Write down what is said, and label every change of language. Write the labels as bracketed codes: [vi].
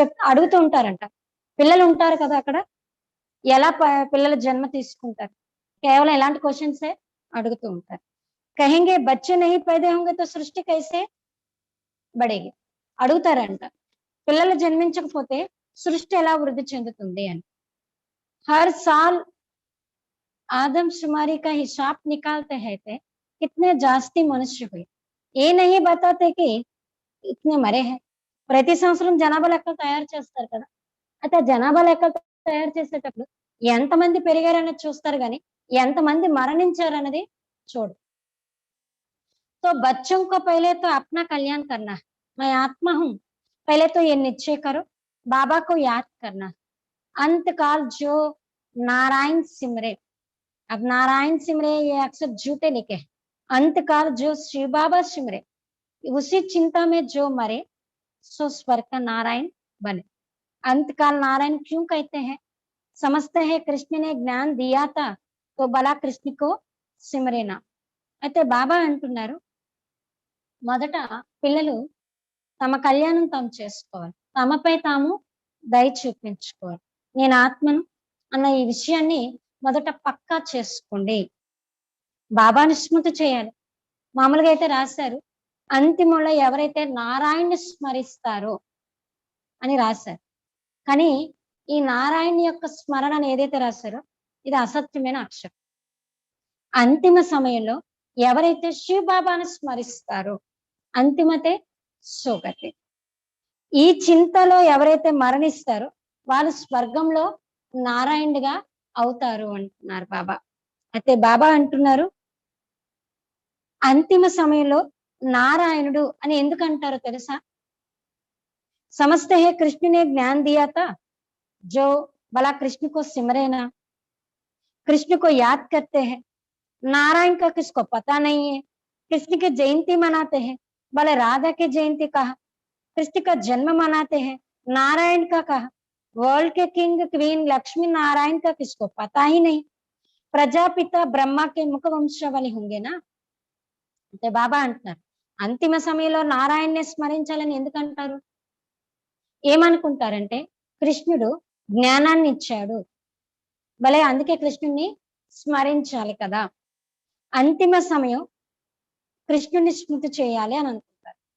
[te] అడుగుతూ ఉంటారంట, పిల్లలు ఉంటారు కదా అక్కడ, ఎలా పిల్లలు జన్మ తీసుకుంటారు? కేవలం ఇలాంటి క్వశ్చన్సే అడుగుతూ ఉంటారు. [hi] కహెంగే బచ్చే నహీ పైదే హోంగే తో సృష్టి కైసే బడేగి. [te] అడుగుతారంట, పిల్లలు జన్మించకపోతే సృష్టి ఎలా వృద్ధి చెందుతుంది అని. [hi] हर साल आदमशुमारी का हिसाब निकालते हैं थे कितने जास्ती मनुष्य हुए, ये नहीं बताते कि इतने मरे हैं. [te] ప్రతి సంవత్సరం జనాభా లెక్కలు తయారు చేస్తారు కదా, అయితే జనాభా లెక్కలు తయారు చేసేటప్పుడు ఎంతమంది పెరిగారనేది చూస్తారు కానీ ఎంతమంది మరణించారన్నది చూడు. [hi] तो बच्चों को पहले तो अपना कल्याण करना, मैं आत्मा हूँ, पहले तो ये निश्चय करो, बाबा को याद करना. अंतकाल जो नारायण सिमरे, अब नारायण सिमरे ये अक्सर झूठे लिखे हैं. अंतकाल जो शिव बाबा सिमरे, उसी चिंता में जो मरे सो स्वर्ग का नारायण बने. अंतकाल नारायण क्यों कहते हैं? समझते हैं कृष्ण ने ज्ञान दिया था तो भला कृष्ण को सिमरेना. [te] అయితే బాబా అంటున్నారు, మొదట పిల్లలు తమ కళ్యాణం తాము చేసుకోవాలి, తమపై తాము దయ చూపించుకోవాలి. నేను ఆత్మను అన్న ఈ విషయాన్ని మొదట పక్కా చేసుకోండి. బాబాని స్మృతి చేయాలి. మామూలుగా అయితే రాశారు, అంతిమంలో ఎవరైతే నారాయణ్ని స్మరిస్తారో అని రాశారు. కానీ ఈ నారాయణ యొక్క స్మరణను ఏదైతే రాశారో ఇది అసత్యమైన అక్షరం. అంతిమ సమయంలో ఎవరైతే శివ బాబాను స్మరిస్తారో అంతిమతే సోగతే. ఈ చింతలో ఎవరైతే మరణిస్తారో వాళ్ళు స్వర్గంలో నారాయణుడిగా అవుతారు అంటున్నారు బాబా. అయితే బాబా అంటున్నారు, అంతిమ సమయంలో నారాయణుడు అని ఎందుకు అంటారో తెలుసా? [hi] సమస్తే హే कृष्ण ने ज्ञान दिया था जो भला कृष्ण को सिमरेना, कृष्ण को याद करते हैं. नारायण का किसको पता नहीं है. कृष्ण की जयंती मनाते हैं, भले राधा की जयंती कहा, कृष्ण का जन्म मनाते हैं, नारायण का कहा. वर्ल्ड के किंग क्वीन लक्ष्मी नारायण का किसको पता ही नहीं. ప్రజాపిత బ్రహ్మ కే ముఖ వంశావళి హోంగేనా. [te] అంటే బాబా అంటున్నారు, అంతిమ సమయంలో నారాయణ్ణి స్మరించాలని ఎందుకంటారు? ఏమనుకుంటారంటే కృష్ణుడు జ్ఞానాన్ని ఇచ్చాడు, భలే అందుకే కృష్ణుడిని స్మరించాలి కదా, అంతిమ సమయం కృష్ణుడిని స్మృతి చేయాలి అని అనుకుంటారు.